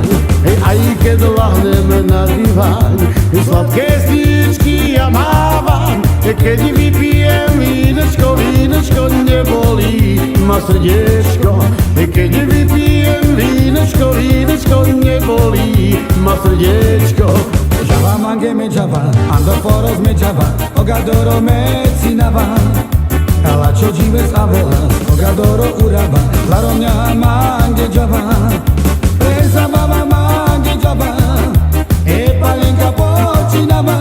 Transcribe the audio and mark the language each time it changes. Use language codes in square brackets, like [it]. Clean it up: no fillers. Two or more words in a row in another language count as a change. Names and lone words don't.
[sk] Aj keď lahnem na diván, sladké svíčky ja mávam. Keď vypijem vínečko, nebolí ma srdiečko. Keď vypijem vínečko, nebolí ma srdiečko. [rom] Java mange me java, ando foros me java, ogadoro me cinava. Ela čo jives avelas, ogadoro uraba, la romňa mange java. Presa baba mange java, e palenka počinava.